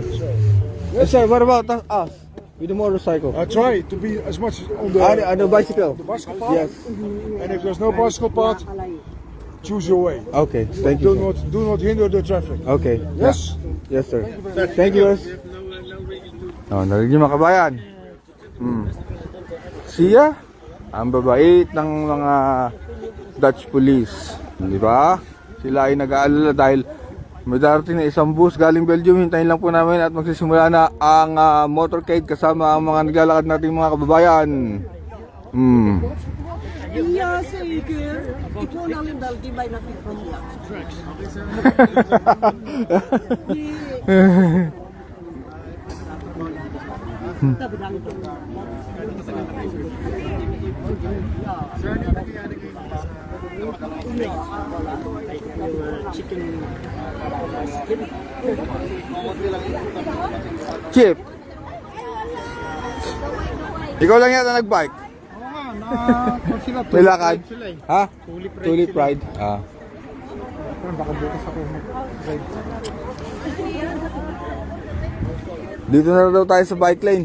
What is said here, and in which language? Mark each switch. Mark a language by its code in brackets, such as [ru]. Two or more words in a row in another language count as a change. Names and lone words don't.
[en] So, Sir, what about us? With the motorcycle? I try to be as much on the On the bicycle? the bicycle path. Yes. And if there's no bicycle path, choose your way. Okay, thank you. Do not hinder the traffic. Okay. Yes. Yes, sir. Thank you, boss. [tl] Oh, narinig niyo mga kabayan. Siya, ang babait ng mga [en] Dutch police. [tl] Di ba? Sila ay nag-aalala dahil may darating na isang bus galing Belgium. Hintayin lang po namin at magsisimula na ang motorcade kasama ang mga naglalakad nating mga kababayan. [nl] Ja, zeker. Ik woon al in België, bijna 400 jaar. Dat bedankt. [tl] Chip, ikaw lang yata nag-bike? May lakad? Ha? [en] Tulip ride. [tl] Ah. Dito na daw tayo sa bike lane.